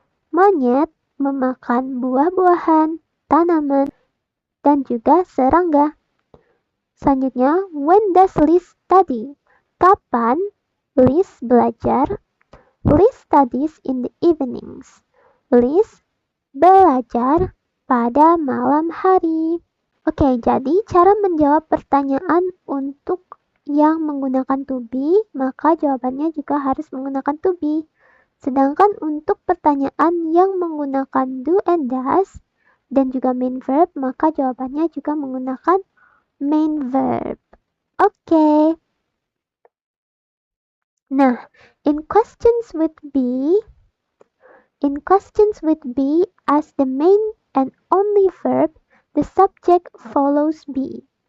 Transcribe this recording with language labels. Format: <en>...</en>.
<id>Monyet memakan buah-buahan, tanaman, dan juga serangga.</id> <en>Selanjutnya, when does Liz study?</en> <id>Kapan Liz belajar?</id> <en>Liz studies in the evenings.</en> <id>Liz belajar pada malam hari. Oke, jadi cara menjawab pertanyaan untuk yang menggunakan to be, maka jawabannya juga harus menggunakan to be. Sedangkan untuk pertanyaan yang menggunakan do and does dan juga main verb, maka jawabannya juga menggunakan main verb. Oke.</id> <en>Nah, in questions with be as the main and only verb, the subject follows be.</en>